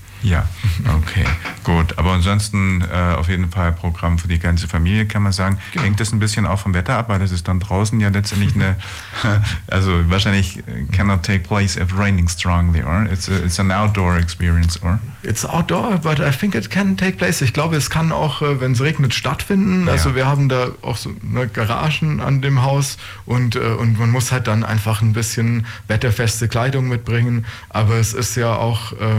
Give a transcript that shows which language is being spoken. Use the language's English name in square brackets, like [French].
[German] Ja, okay, gut. Aber ansonsten auf jeden Fall Programm für die ganze Familie, kann man sagen. Genau. Hängt das ein bisschen auch vom Wetter ab, weil das ist dann draußen ja letztendlich eine, also wahrscheinlich [English] cannot take place if raining strongly, or it's an outdoor experience, or? It's outdoor, but I think it can take place. [German] Ich glaube, es kann auch, wenn es regnet, stattfinden. Ja. Also wir haben da auch so eine Garagen an dem Haus, und man muss halt dann einfach ein bisschen wetterfeste Kleidung mitbringen. Aber es ist ja auch...